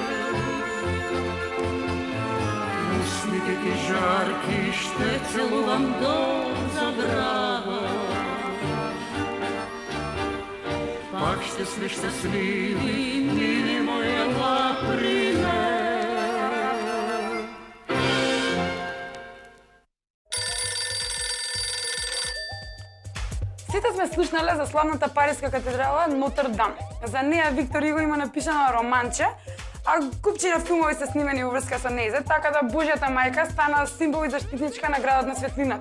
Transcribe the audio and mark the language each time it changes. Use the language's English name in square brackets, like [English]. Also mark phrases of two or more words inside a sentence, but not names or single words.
[Bulgarian] Устните ти жарки ще целувам до забрава. Пак ще сме щастливи, мили моя ела при мен. [Macedonian] Сите сме слушнале за славната париска катедрала Нотр Дам. За неја Виктор Иго има напишано романче, а купчина филмови се снимени уврска со нејзе, така да Божјата мајка стана символ и заштитничка на градот на светлината.